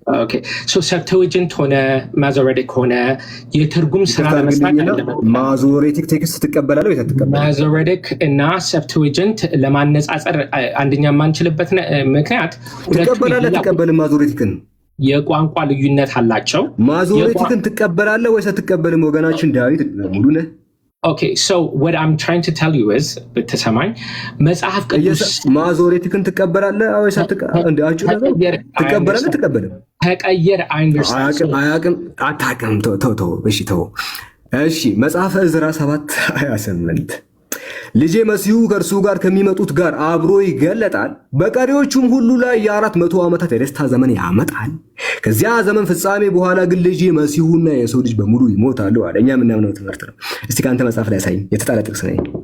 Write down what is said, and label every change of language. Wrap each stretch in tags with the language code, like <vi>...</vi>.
<am>ኦኬ ሶ ሰብተዊጀንት ሆነ ማዞሬቲክ ሆነ የትርጉም ስራ ለመስራት ማዞሬቲክ ቴክስት ትቀበላለህ ወይ አትቀበልም? ማዞሬቲክ እና ሰብተዊጀንት ለማነጻጸር አንደኛ ማንችልበት ምክንያት ትቀበላለህ? ማዞሬቲክን የቋንቋ ልዩነት አላቸው። ማዞሬቲክን ትቀበላለህ ወይስ አትቀበልም? ወገናችን ዳዊት ሙሉ ነህ።</am> <en>ኦኬ ሶ what I'm trying to tell you is</en> <am>በተሰማኝ መጽሐፍ ቅዱስ ማዞሬቲክን ትቀበላለህ ወይስ አትቀበልም? ትቀበላለህ ትቀበልም? ተቀየር አታውቅም። ተው እሺ ተው እሺ። መጽሐፈ ዕዝራ 7:28 ልጄ መሲሁ ከእርሱ ጋር ከሚመጡት ጋር አብሮ ይገለጣል፣ በቀሪዎቹም ሁሉ ላይ የ400 ዓመታት የደስታ ዘመን ያመጣል። ከዚያ ዘመን ፍጻሜ በኋላ ግን ልጄ መሲሁና የሰው ልጅ በሙሉ ይሞታሉ አለ። እኛ የምናምነው ትምህርት ነው። እስቲ ከአንተ መጽሐፍ ላይ ያሳይ። የተጣለ ጥቅስ ነው።</am>